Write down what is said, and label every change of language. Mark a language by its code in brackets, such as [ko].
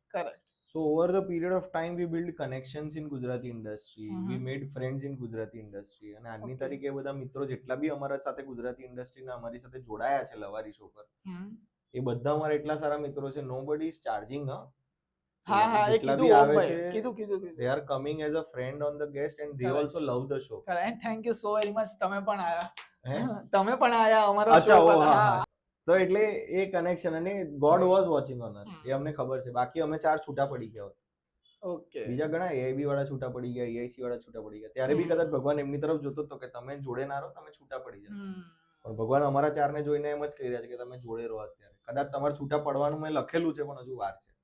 [en] correct So over the period of time we build connections in Gujarati industry, [gu] we made friends in Gujarati industry, અને આજની તારીખે બધા મિત્રો જેટલા બી અમારા સાથે ગુજરાતી ઇન્ડસ્ટ્રીના અમારી સાથે જોડાયા છે લવારી શો પર, એ બધા અમારા એટલા સારા મિત્રો છે. [en] nobody is charging. [gu] હા એ કીધું ઓમ ભાઈ, કીધું [en] they are coming as a friend on the guest and they also love the show. and thank you so very much. [gu] તમે પણ આયા. હે? તમે પણ આયા અમારા અચ્છા, [en] શો ઓ, [gu] પર. હા. તો એટલે એ કનેક્શન, અને [en] God was watching on us, [gu] એ અમને ખબર છે. બાકી અમે 4 છૂટા પડી ગયા હોત. [en] okay [gu] બીજા ઘણા એઆઈબી વાળા છૂટા પડી ગયા, એઆઈસી વાળા છૂટા પડી ગયા, ત્યારે બી કદાચ ભગવાન એમની તરફ જોતો હતો કે તમે જોડે ના રહો, તમે છૂટા પડી જાઓ. પણ ભગવાન અમારા 4 ને જોઈને એમ જ કહી રહ્યા છે કે તમે જોડે રહો. અત્યારે કદાચ તમારે છૂટા પડવાનું મેં લખેલું છે, પણ હજુ વાર છે.